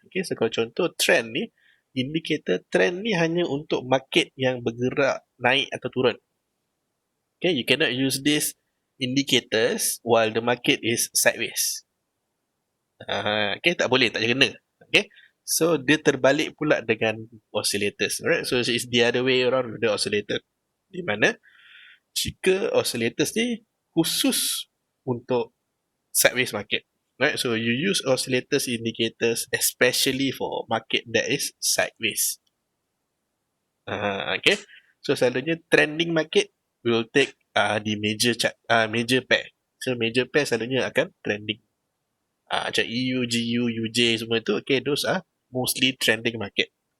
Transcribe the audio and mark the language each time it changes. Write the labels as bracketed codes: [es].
[ms] Okay, so kalau contoh trend ni, indikator trend ni hanya untuk market yang bergerak naik atau turun. [en] Okay, you cannot use this indicators while the market is sideways. [ms] Okay, tak boleh, tak kena. Okay, so dia terbalik pula dengan oscillators. [en] Alright, so it's the other way around with the oscillator. [ms] Di mana jika oscillators ni khusus untuk sideways market. [en] Right, so you use oscillators indicators especially for market that is sideways. Okay, so selalunya trending market will take the major chart, major pair. So major pair [ms] selalunya akan [en] trending. [ms] Macam EU, GU, UJ semua tu, [en] okay, those are mostly trending market.